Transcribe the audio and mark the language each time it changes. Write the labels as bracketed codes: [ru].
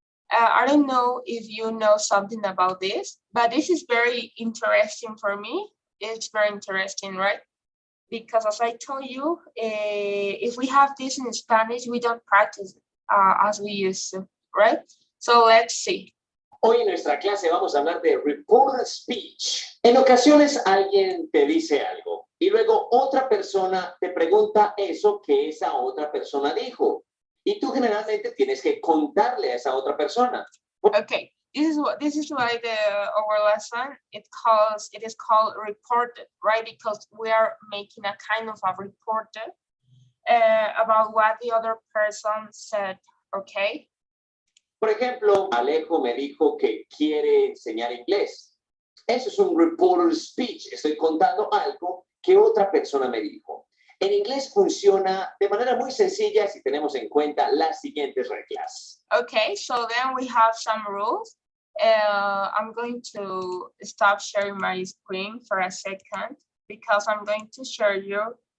[en] I don't know if you know something about this, but this is very interesting for me. It's very interesting, right? Because as I told you, if we have this in Spanish, we don't practice as we used to, right? So let's see. [es] Hoy en nuestra clase vamos a hablar de report speech. En ocasiones alguien te dice algo y luego otra persona te pregunta eso que esa otra persona dijo. Y tú generalmente tienes que contarle a esa otra persona. [en] Okay, this is why our lesson it is called reported, right? Because we are making a kind of a report about what the other person said, okay? [es] Por ejemplo, Alejo me dijo que quiere enseñar inglés. Eso es un reporter speech. Estoy contando algo que otra persona me dijo. En inglés funciona de manera muy sencilla si tenemos en cuenta las siguientes reglas. [en] Okay, so then we have some rules. I'm going to stop sharing my screen for a second because I'm going to show you.